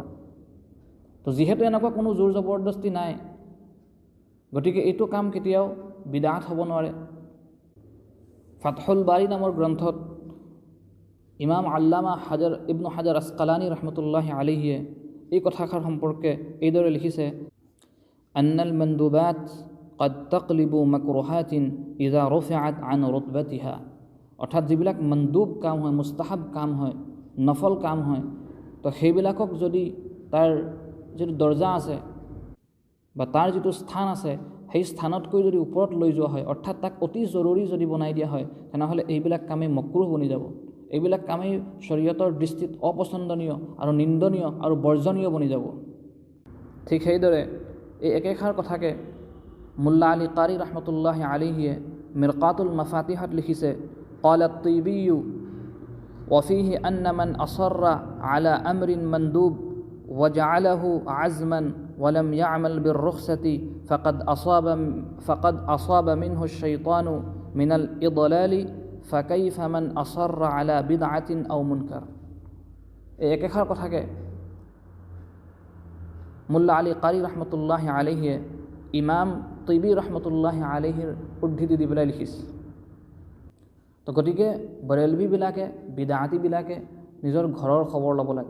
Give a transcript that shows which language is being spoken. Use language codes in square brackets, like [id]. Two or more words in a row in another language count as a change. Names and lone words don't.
[as] তো যিহেতু এনেকুৱা কোনো জোৰ জবৰদস্তি নাই, গতিকে এইটো কাম কেতিয়াও বিদআত হ'ব নোৱাৰে। ফাথুল বাৰী নামৰ গ্ৰন্থত ইমাম আল্লামা ইবনু হাজাৰ আসকালানী [ar] رحمة الله عليه [as] এই কথাষাৰ সম্পৰ্কে এইদৰে লিখিছে, [ar] أن المندوبات قد تقلب مكروهات إذا رفعت عن رتبتها। [as] অৰ্থাৎ যিবিলাক মন্দুব কাম হয়, মুস্তাহাব কাম হয়, নফল কাম হয়, তো সেইবিলাকক যদি তাৰ যিটো দৰ্জা আছে বা তাৰ যিটো স্থান আছে সেই স্থানতকৈ যদি ওপৰত লৈ যোৱা হয়, অৰ্থাৎ তাক অতি জৰুৰী যদি বনাই দিয়া হয়, তেনেহ'লে এইবিলাক কামেই মক্ৰুহ বনি যাব, এইবিলাক কামেই শৰীয়তৰ দৃষ্টিত অপছন্দনীয় আৰু নিন্দনীয় আৰু বৰ্জনীয় বনি যাব। ঠিক সেইদৰে এই একেষাৰ কথাকে মুল্লা আলী কাৰী [ar] رحمة الله عليه [as] মিৰকাতুল মাফাতিহাত লিখিছে, [ar] قال الطيبي وفيه أن من أصر على أمر مندوب وجعله عزما ولم يعمل بالرخصة فقد أصاب منه الشيطان من الإضلال فكيف من أصر على بدعة أو منكر। [as] এই একেষাৰ কথাকে মুল্লা আলী কাৰী [ar] رحمة الله عليه [as] ইমাম তিবি [ar] رحمة الله عليه [as] উদ্ধৃতি দি পেলাই লিখিছে। তো গতিকে বৰেলভিবিলাকে বিদআতিবিলাকে নিজৰ ঘৰৰ খবৰ ল'ব লাগে।